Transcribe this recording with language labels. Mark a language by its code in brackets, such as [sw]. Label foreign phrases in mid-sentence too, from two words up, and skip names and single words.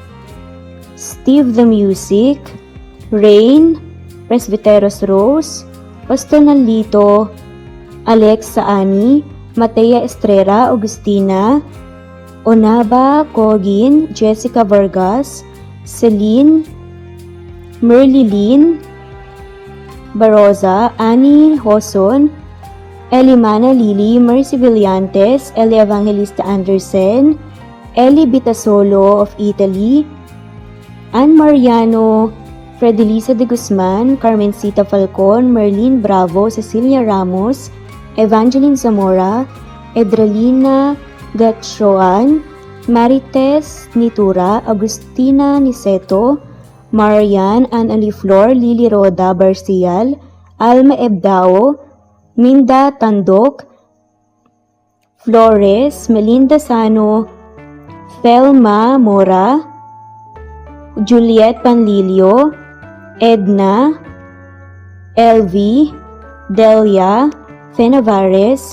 [en] Steve the Music, Rain, Presbyteros Rose, Pastonalito, Alexa Ani, Matea Estrera, Augustina, Onaba Cogin, Jessica Vargas, Celine, Merlilyn Baroza, Annie Hoson, Elimana Lili, Mercy Villantes, Eli Evangelista Andersen, Eli Bitasolo of Italy, Ann Mariano, Fredelisa de Guzman, Carmencita Falcon, Merlin Bravo, Cecilia Ramos, Evangeline Zamora, Edralina Gatchoan, Marites Nitura, Agustina Niceto, Marian, Ann Aliflor, Lily Roda Barcial, Alma Ebdao, Minda Tandok, Flores, Melinda Sano, Thelma Mora, Juliet Panlilio, Edna, Elvie, Delia, Fenavares,